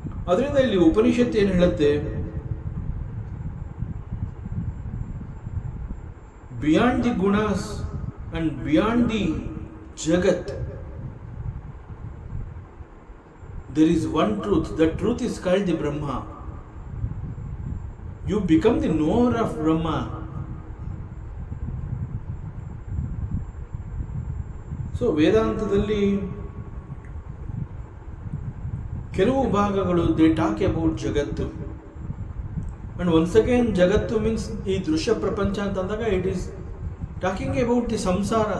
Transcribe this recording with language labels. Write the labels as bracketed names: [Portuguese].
[Kannada] ಅದರಿಂದ ಇಲ್ಲಿ ಉಪನಿಷತ್ತು ಏನು ಹೇಳುತ್ತೆ, [English] Beyond the gunas and beyond the jagat there is one truth. That truth is called the Brahma. You become the knower of Brahma. [Kannada] So ವೇದಾಂತದಲ್ಲಿ ಕೆಲವು ಭಾಗಗಳು [English] they talk about [Kannada] ಜಗತ್ತು. [English] and once again ಜಗತ್ತು means [Kannada] ಈ ದೃಶ್ಯ ಪ್ರಪಂಚ ಅಂತಂದಾಗ [English] It is talking about the samsara.